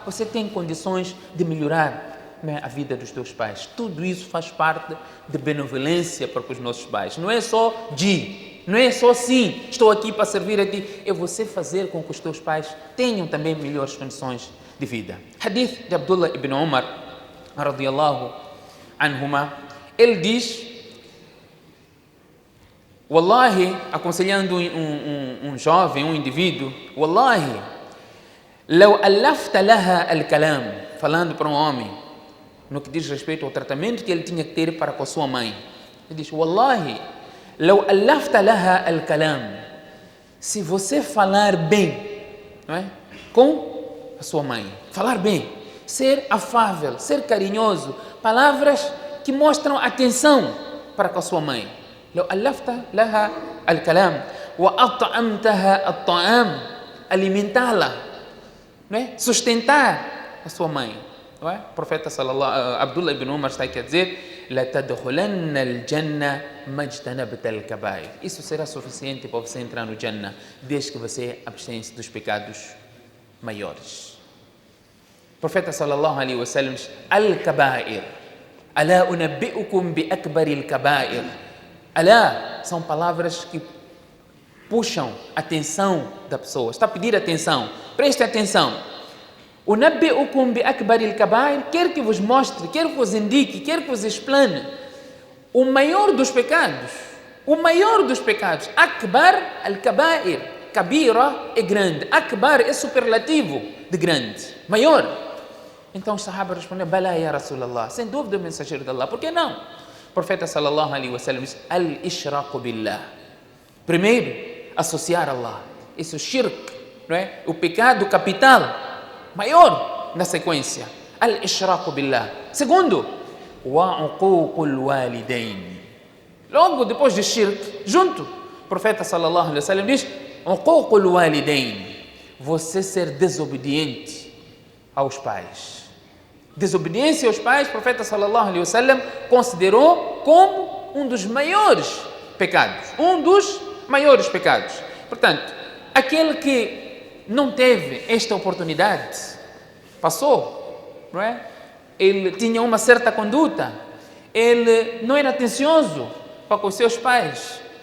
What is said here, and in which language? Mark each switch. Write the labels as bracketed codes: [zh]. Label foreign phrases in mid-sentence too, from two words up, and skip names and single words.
[pt] Você tem condições de melhorar, né, a vida dos teus pais. Tudo isso faz parte de benevolência para com os nossos pais. Não é só não é só sim, estou aqui para servir a ti. É você fazer com que os teus pais tenham também melhores condições de vida. Hadith de Abdullah ibn Umar, [ar] رضي الله عنهما, [pt] ele diz: Wallahi, aconselhando um jovem, um indivíduo, [ar] والله، لو ألفت لها الكلام, [pt] falando para um homem, no que diz respeito ao tratamento que ele tinha que ter para com a sua mãe. Ele diz: [ar] والله، لو ألفت لها الكلام, [pt] se você falar bem, não é? Com a sua mãe, falar bem, ser afável, ser carinhoso, palavras que mostram atenção para com a sua mãe. [ar] لو ألفت لها الكلام وأطعمتها الطعام, [pt] alimentá-la, né? Sustentar a sua mãe, não é? O profeta Abdullah ibn Umar está aqui a dizer: [ar] لَتَدْخُلَنَّ الْجَنَّةَ مَجْتَنَبْتَ الْكَبَائِرِ. [pt] Isso será suficiente para você entrar no Jannah, desde que você abstém-se dos pecados maiores. O profeta [ar] صلى الله عليه وسلم diz: الكبائر، ألا أنبئكم بأكبر الكبائر. [pt] Alá, são palavras que puxam a atenção da pessoa. Está a pedir atenção, preste atenção. [ar] أنبئكم بأكبر الكبائر, [pt] quer que vos mostre, quer que vos indique, quer que vos explane o maior dos pecados. O maior dos pecados. [ar] أكبر الكبائر. [pt] Kabira é grande. Akbar é superlativo de grande, maior. Então os sahabas responderam: [ar] بلى يا رسول الله, [pt] sem dúvida o mensageiro de Allah, por que não? O profeta [ar] صلى الله عليه وسلم diz: الإشراك بالله. [pt] Primeiro, associar a Allah. Isso é shirk, não é? O pecado capital, maior na sequência. [ar] الإشراك بالله. Segundo, وعقوق الوالدين. [pt] Logo depois de shirk, junto, o profeta [ar] صلى الله عليه وسلم [pt] diz: [ar] عقوق الوالدين. [pt] Você ser desobediente aos pais. Desobediência aos pais, o profeta [ar] صلى الله عليه وسلم [pt] considerou como um dos maiores pecados. Um dos maiores pecados. Portanto, aquele que não teve esta oportunidade, passou, não é? Ele tinha uma certa conduta, ele não era atencioso para com os seus pais.